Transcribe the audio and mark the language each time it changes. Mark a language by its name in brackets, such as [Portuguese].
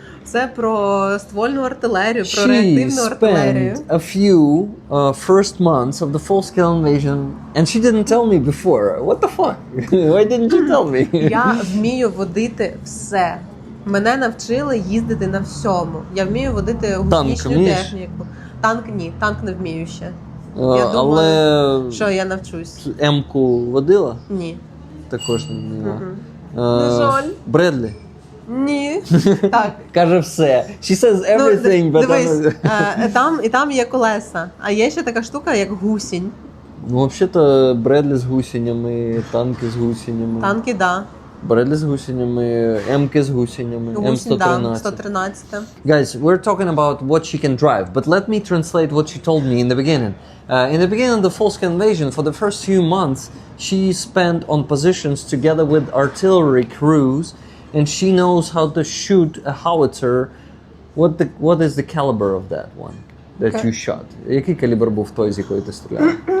[Ukrainian] Це про ствольну артилерію, про [English] She [Ukrainian] реактивну артилерію. [English] spent a few first months of the full-scale invasion, and she didn't tell me before. What the fuck? Why didn't you tell me? [Ukrainian] Я вмію водити все. Мене навчили їздити на всьому. Я вмію водити гусеничну вмієш? техніку. Танк ні, танк не вмію ще. Але Що я навчусь? М-ку водила? Ні. Також не вміла. На жаль. Бредлі? Ні. Так. Каже все. [English] She says everything, but... [Ukrainian] Дивись, там є колеса, а є ще така штука, як гусінь. Ну, взагалі-то Бредлі з гусенями, танки з гусенями. Танки, да. Бредлі з гусенями, М-ки з гусенями, Гусінь, да, М113. 113. [English] Guys, we're talking about what she can drive, but let me translate what she told me in the beginning. In the beginning of the full-scale invasion, for the first few months, she spent on positions together with artillery crews, and she knows how to shoot a howitzer. What is the caliber of that one that you shot? [Ukrainian] Який калібр був той, з якої ти стріляв?